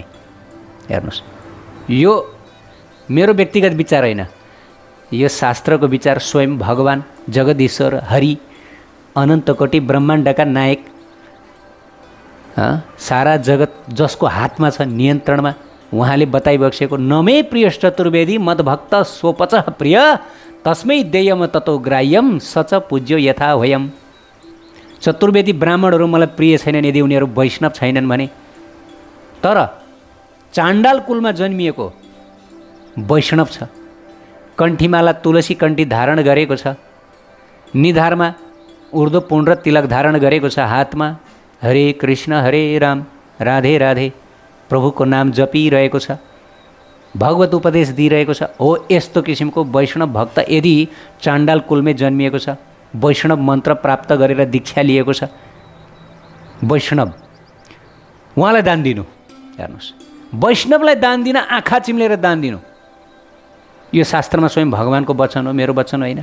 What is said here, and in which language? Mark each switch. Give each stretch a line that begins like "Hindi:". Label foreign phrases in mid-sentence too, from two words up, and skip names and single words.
Nepali: हेर्नुहोस्, यो मेरो व्यक्तिगत विचार होइन, यो शास्त्रको विचार। स्वयं भगवान् जगदीश्वर हरि अनन्तकोटि ब्रह्माण्डका नायक, सारा जगत जसको हातमा छ, नियन्त्रणमा, उहाँले बताइबक्सेको
Sanskrit: नमे प्रिय चतुर्वेदी मद्भक्त सोपच प्रिय तस्मै देयम ततो ग्राह्यम सच पूज्यो यथा होयम।
Nepali: चतुर्वेदी ब्राह्मणहरू मलाई प्रिय छैनन् यदि उनीहरू वैष्णव छैनन् भने। तर चाण्डाल कुलमा जन्मिएको वैष्णव छ, कण्ठीमाला तुलसी कण्ठी धारण गरेको छ, निधारमा उर्दो पुण्ड र तिलक धारण गरेको छ, हातमा हरे कृष्ण हरे राम राधे राधे प्रभुको नाम जपिरहेको छ, भगवत उपदेश दिइरहेको छ। हो यस्तो किसिमको वैष्णव भक्त यदि चाण्डाल कुलमै जन्मिएको छ, वैष्णव मन्त्र प्राप्त गरेर दीक्षा लिएको छ, वैष्णव, उहाँलाई दान दिनु। हेर्नुहोस्, वैष्णवलाई दान दिन आँखा चिम्लेर दान दिनु, यो शास्त्रमा स्वयं भगवान्को वचन हो, मेरो वचन होइन।